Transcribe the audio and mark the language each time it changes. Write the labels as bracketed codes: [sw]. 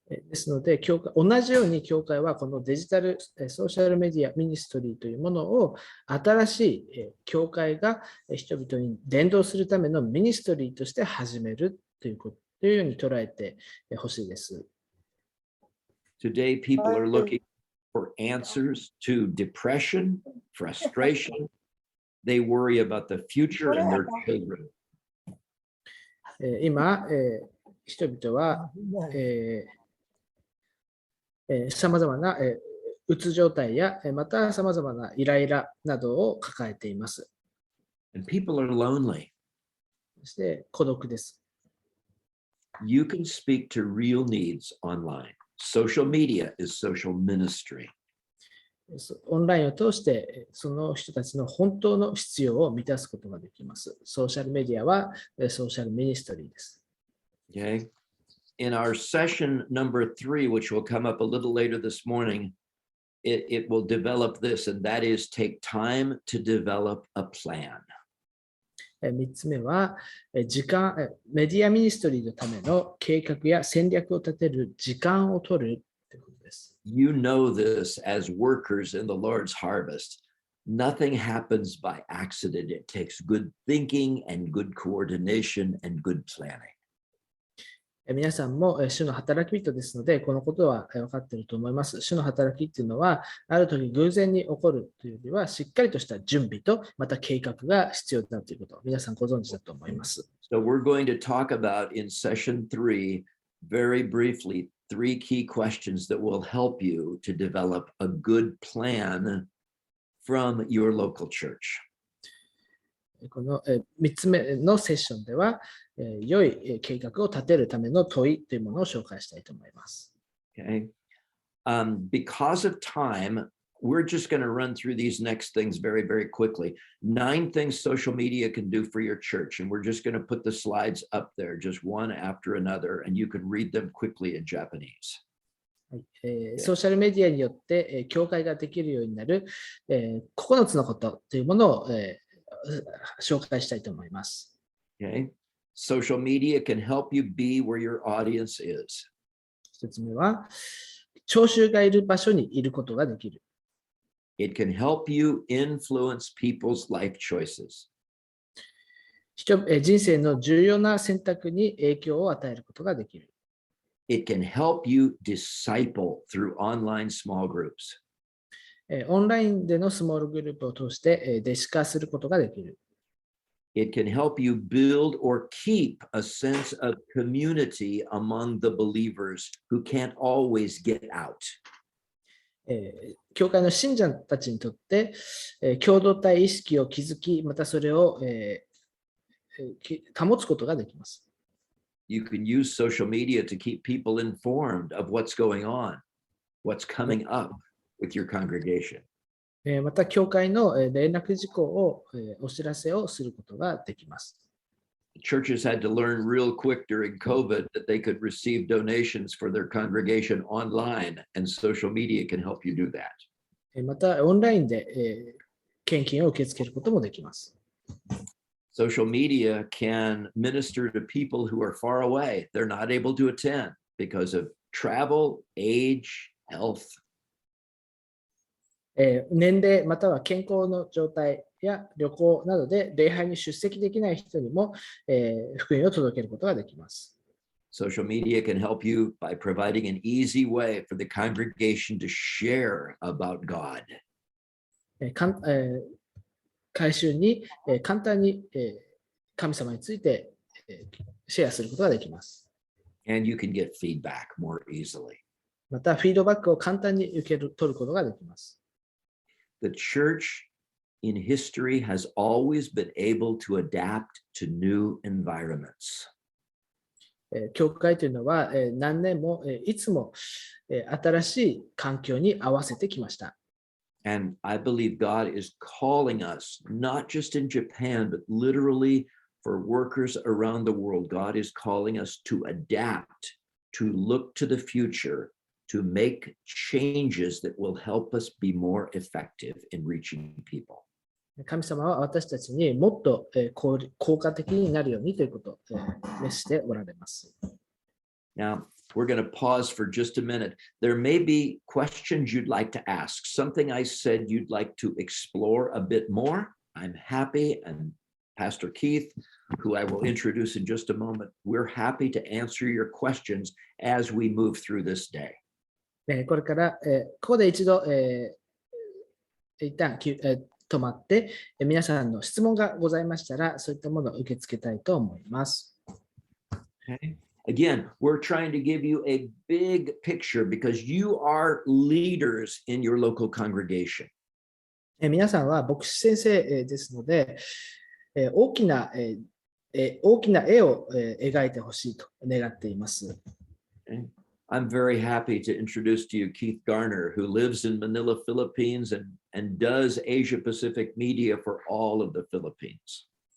[ja] ですので、同じように教会はこのデジタルソーシャルメディアミニストリーというものを新しい教会が人々に伝道するためのミニストリーとして始めるというように捉えてほしいです。 [en] Today, people are looking for answers to depression, frustration. They worry about the future and their children. [ja] 今、人々はさまざまなうつ状態やまたさまざまなイライラなどを抱えています。 [en] And people are lonely. [ja] そして孤独です。 [en] You can speak to real needs online. Social media is social ministry. [ja] オンラインを通してその人たちの本当の必要を満たすことができます。ソーシャルメディアはソーシャルミニストリーです。 [en] Okay. In our session number 3, which will come up a little later this morning, it will develop this, and that is take time to develop a plan. [ja] 3つ目はメディアミニストリーのための計画や戦略を立てる時間を取るということです。 [en] You know this as workers in the Lord's harvest. Nothing happens by accident. It takes good thinking and good coordination and good planning. [ja] 皆さんも主の働き人ですので、このことは分かっていると思います。主の働きっていうのは、ある時偶然に起こるというよりは、しっかりとした準備と、また計画が必要だということを皆さんご存知だと思います。 [en] So we're going to talk about in session 3, very briefly, 3 key questions that will help you to develop a good plan from your local church. [ja] この3つ目のセッションでは、良い計画を立てるための問いというものを紹介したいと思います。 [en] Okay. Because of time, we're just going to run through these next things very, very quickly. 9 things social media can do for your church, and we're just going to put the slides up there, just one after another, and you can read them quickly in Japanese. [ja] ソーシャルメディアによって教会ができるようになる9つのことというものを紹介したいと思います。 [en] Okay. Social media can help you be where your audience is. [ja] 1つ目は、聴衆がいる場所にいることができる。 [en] It can help you influence people's life choices. [ja] 人生の重要な選択に影響を与えることができる。 [en] It can help you disciple through online small groups. [ja] オンラインでのスモールグループを通して弟子化することができる。 [en] It can help you build or keep a sense of community among the believers who can't always get out. [ja] 教会の信者たちにとって、共同体意識を築き、またそれを、保つことができます。 [en] You can use social media to keep people informed of what's going on, what's coming up with your congregation. [ja] また、教会の連絡事項をお知らせをすることができます。 [en] Churches had to learn real quick during COVID that they could receive donations for their congregation online, and social media can help you do that. [ja] また、オンラインで献金を受け付けることもできます。 [en] Social media can minister to people who are far away. They're not able to attend because of travel, age, health. [ja] 年齢または健康の状態や旅行などで礼拝に出席できない人にも、福音を届けることができます。 [en] Social media can help you by providing an easy way for the congregation to share about God. [ja] 改宗に簡単に神様についてシェアすることができます。 [en] And you can get feedback more easily. [ja] また、フィードバックを簡単に取ることができます。 [en] The church in history has always been able to adapt to new environments. [ja] 教会というのは何年もいつも新しい環境に合わせてきました。 [en] And I believe God is calling us, not just in Japan, but literally for workers around the world. God is calling us to adapt, to look to the future, to make changes that will help us be more effective in reaching people. [ja] 神様は私たちにもっと効果的になるようにということを召しておられます。 [en] Now, we're going to pause for just a minute. There may be questions you'd like to ask, something I said you'd like to explore a bit more. I'm happy, and Pastor Keith, who I will introduce in just a moment, we're happy to answer your questions as we move through this day. [ja] これから、ここで一度、一旦止まって、皆さんの質問がございましたら、そういったものを受け付けたいと思います。 [en] Okay. Again, we're trying to give you a big picture because you are leaders in your local congregation. [ja] 皆さんは牧師先生ですので、大きな絵を描いてほしいと願っています。 [en] Okay. I'm very happy to introduce to you Keith Garner, who lives in Manila, Philippines, and does Asia Pacific media for all of the Philippines.